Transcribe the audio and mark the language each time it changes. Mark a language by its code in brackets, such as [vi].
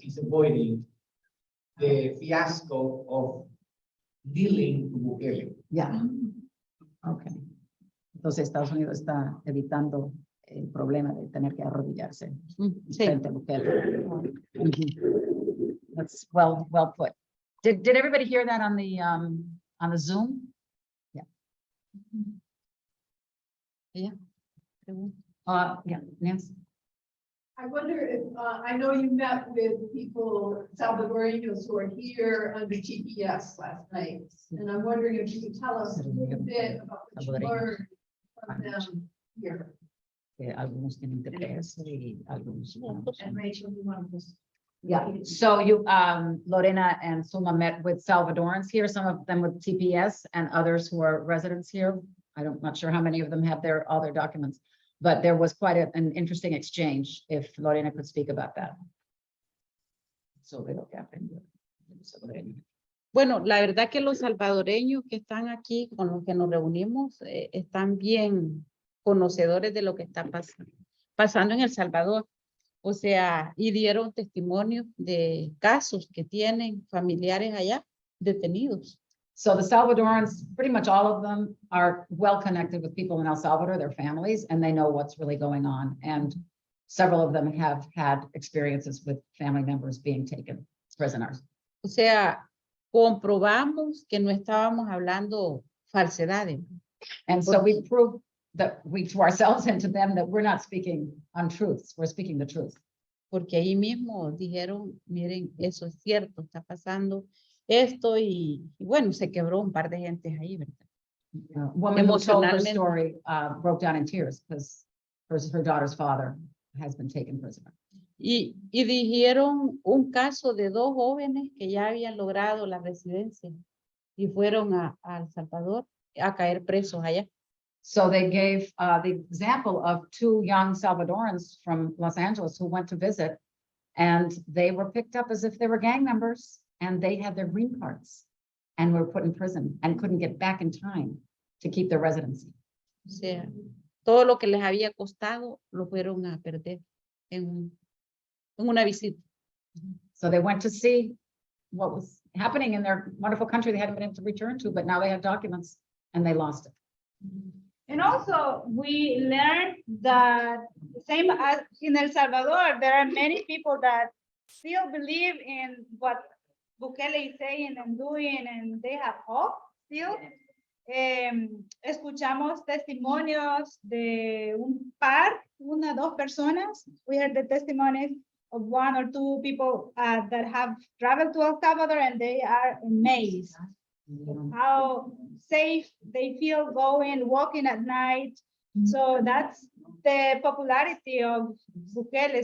[en] is avoiding the fiasco of dealing to Bukele. Yeah. Okay. [es] Entonces Estados Unidos está evitando el problema de tener que arrodillarse Sí. frente a Bukele. [en] Mhm. That's well put. Did everybody hear that on the Zoom? Yeah, Nancy. I wonder if, I know you met with people, Salvadorians who are here under GPS last night. And I'm wondering if you could tell us a little bit about what you learned from them here. [es] Algunos tienen TPS y algunos. [en] And Rachel, you want to just. Yeah, so Lorena and Zulma met with Salvadorans here, some of them with TPS and others who are residents here. I'm not sure how many of them have all their documents, but there was quite an interesting exchange, if Lorena could speak about that. [es] Sobre lo que aprendió. Bueno, la verdad que los salvadoreños que están aquí, con los que nos reunimos, están bien conocedores de lo que está pasando en El Salvador. O sea, y dieron testimonio de casos que tienen familiares allá detenidos. [en] So the Salvadorans, pretty much all of them are well connected with people in El Salvador, their families, and they know what's really going on. And several of them have had experiences with family members being taken as prisoners. [es] O sea, comprobamos que no estábamos hablando falsedades. [en] And so we proved that to ourselves and to them that we're not speaking untruths, we're speaking the truth. [es] Porque ahí mismo dijeron, miren, eso es cierto, está pasando esto y bueno, se quebró un par de gentes ahí, ¿verdad? [en] Woman who told her [es] Emocionalmente. [en] story broke down in tears because her daughter's father has been taken prisoner. [es] Y dijeron un caso de 2 jóvenes que ya habían logrado la residencia y fueron a El Salvador a caer presos allá. [en] So they gave the example of 2 young Salvadorans from Los Angeles who went to visit, and they were picked up as if they were gang members, and they had their green cards and were put in prison and couldn't get back in time to keep their residency. [es] O sea, todo lo que les había costado lo fueron a perder en una visita. [en] So they went to see what was happening in their wonderful country they hadn't been able to return to, but now they have documents and they lost it. And also, we learned that same as in El Salvador, there are many people that still believe in what Bukele is saying and doing, and they have hope still. [es] Escuchamos testimonios de una, 2 personas. [en] We heard the testimonies of 1 or 2 people that have traveled to El Salvador, and they are amazed how safe they feel walking at night. So that's the popularity of Bukele.